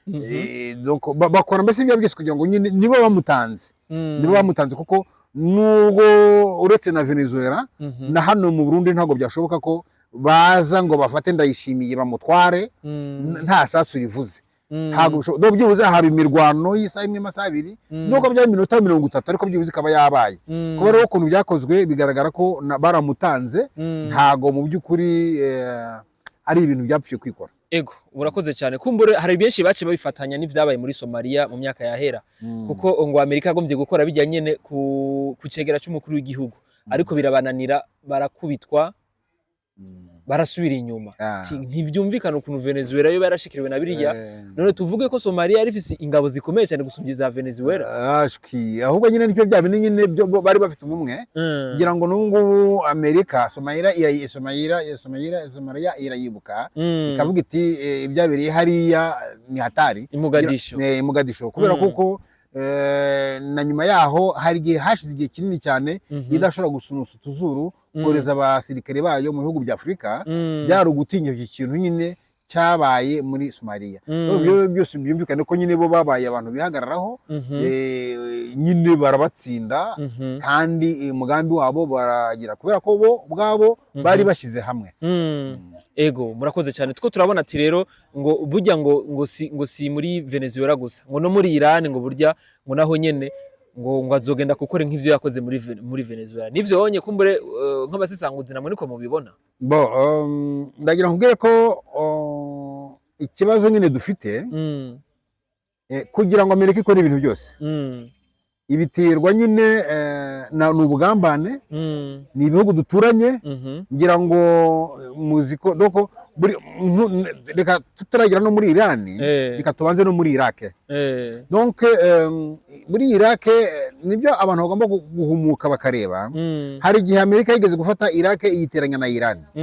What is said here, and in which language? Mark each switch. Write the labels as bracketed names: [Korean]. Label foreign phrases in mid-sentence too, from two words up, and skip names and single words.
[Kinyarwanda] bakora mbese ibyo byose kugira ngo nibo bamutanze kuko nubwo uretse na Venezuela na hano mu Burundi ntabwo byashoboka ko baza ngo bafate Ndayishimiye bamutware nta sasu rivuze ntabwo byibuze haba imirwano y'isaha imwe amasaha abiri nuko byaba iminota 30 ariko byibuze ikaba yabaye kuba rero ukuntu byakozwe bigaragara ko baramutanze ntago mu by'ukuri ari ibintu byapfuye kwikora [Rundi] urakoze cyane kumbure hari benshi bace babifatanya n'ivyabaye muri Somalia mu myaka yahera kuko ngo Amerika yagombye gukora bijyanye nyene ku cegera cy'umukuru w'igihugu ariko birabananira barakubitwa barasubira inyuma ntibyumvikana ukuntu Venezuela yo barashikiriwe na biriya none tuvuge ko Somalia yari ifise ingabo zikomeye cyane gusumvya za Venezuela [Kinyarwanda] ahubwo nyine nicyo bya bintu nyine bari bafite umwe kugira ngo n'ubwo Amerika Somalia irayibuka ikavuga iti ibyabereye hariya ni hatari Mogadisho kubera kuko na nyuma yaho hari igihe hashize igihe kinini cyane idashobora gusunusa utuzuru kohereza abasirikare bayo mu bihugu bya Afurika byari ugutinya iki kintu nyine cyabaye muri Somalia ibyo byose byumvikane ko nyine bo babaye abantu bihagararaho nyine barabatsinda kandi umugambi wabo baragira kubera ko bo ubwabo bari bashyize hamwe [Rundi] ego murakoze cyane two turabona ati rero ngo burya ngo si muri Venezuela gusa ngo no muri Iran ngo burya ngo naho nyene ngo azogenda gukora nk'ivyo yakoze muri Venezuela nivyo honye kumbure nk'abasisanguzi namwe niko mubibona [Kinyarwanda] bo ndagira nkubwire ko ikibazo nyine dufite kugira ngo Amerika ikore ibintu byose ibiterwa nyine n'ubugambane ni ibihugu duturanye ngira ngo muziko doko reka tutaragira no muri Iran reka tubanze no muri Iraq donc muri Iraq nibyo abantu bagomba guhumuka bakareba hari igihe Amerika yigeze gufata Iraq iyiteranya na Iran